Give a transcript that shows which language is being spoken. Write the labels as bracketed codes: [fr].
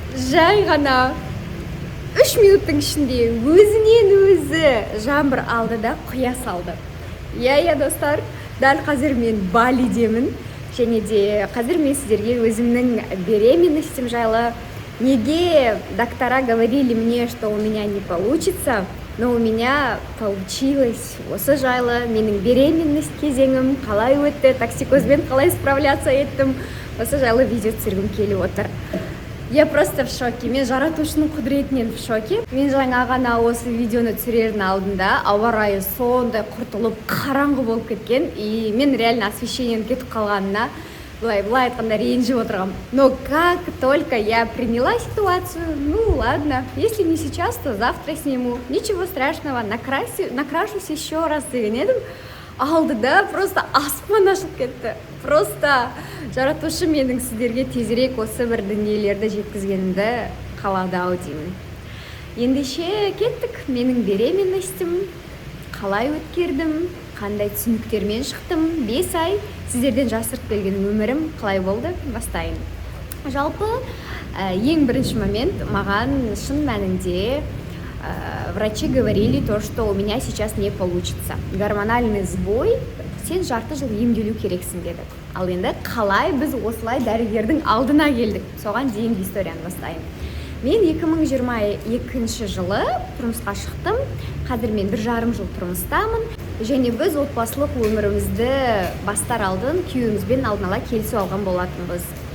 [kk] Жай ғана 3 минуттың ішінде өзінен өзі жаңбыр алды да құя салды. Иә, достар, дәл қазір мен Балидемін. Және де қазір мен сіздерге өзімнің беременностім жайлы, неге [ru] доктора говорили мне, что у меня не получится, но у меня получилось. [kk] Осы жайлы менің беременность кезеңім қалай өтті, токсикозбен қалай справляться еттім, осы жайлы видео түсіргім келіп отыр. [ru] Я просто в шоке. [kk] Мен жаратушының құдіретінен [ru] в шоке. [kk] Мен жаңа ғана осы видеоны түсірердің алдында ауа райы сондай құртылып қараңғы болып кеткен, и мен реально освещениенің кетіп қалғанына былай айтқанда ренжіп отырғам. [ru] Но как только я приняла ситуацию, ну ладно, если не сейчас, то завтра сниму. Ничего страшного, накрашусь еще раз [kk] деген едім. Алдыда просто аспан ашылып кетті. Просто жаратушы менің сіздерге тезірек осы бір дүниелерді жеткізгенімді қалады-ау деймін. Ендеше кеттік. Менің беременностім қалай өткердім, қандай түсініктермен шықтым, 5 ай сіздерден жасырып келген өмірім қалай болды, бастайын. Жалпы ең бірінші момент маған шын мәнінде [ru] врачи говорили то, что у меня сейчас не получится. Гормональный сбой, [kk] сен жарты жыл емделу керексің деді. Ал енді қалай біз осылай дәрігердің алдына келдік? Соған дейінгі историяны бастайын. Мен 2022 жылы тұрмысқа шықтым. Қазір мен 1,5 жыл тұрмыстамын. Және біз отбасылық өмірімізді бастар алдын күйеуімізбен алдын ала келісіп алған болатынбыз.